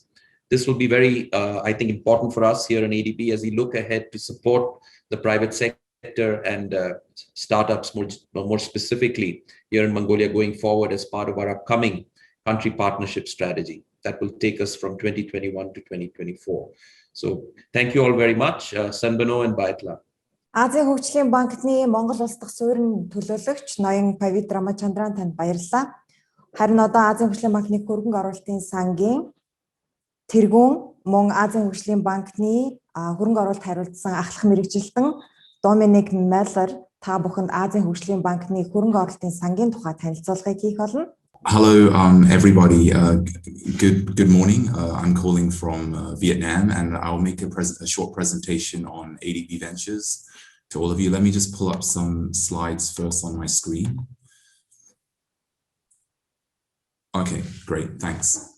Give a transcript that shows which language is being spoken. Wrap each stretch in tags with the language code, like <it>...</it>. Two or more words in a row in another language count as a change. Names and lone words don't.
<en>This will be very, I think, important for us here in ADB as we look ahead to support the private sector and startups more specifically here in Mongolia going forward as part of our upcoming country partnership strategy that will take us from 2021 to 2024. So thank you all very much. Sanbano and Baitla.</en> <mn>Азийн хөгжлийн банкны Монгол улс дахь суурин төлөөлөгч ноён Pavit Ramachandran танд баярлалаа. Харин одоо Азийн хөгжлийн банкны хөрөнгө оруулалтын сангийн тэргүүн мөн Азийн хөгжлийн банкны хөрөнгө оруулалт хариуцсан ахлах мэрэгжилтэн Доминик Меллер та бүхэнд Азийн хөгжлийн банкны хөрөнгө оруулалтын сангийн тухай танилцуулгыг хийх болно.</mn> <en>Hello, everybody. Good morning. I'm calling from Vietnam, and I'll make a short presentation on ADB Ventures to all of you. Let me just pull up some slides first on my screen. Okay, great, thanks.</en>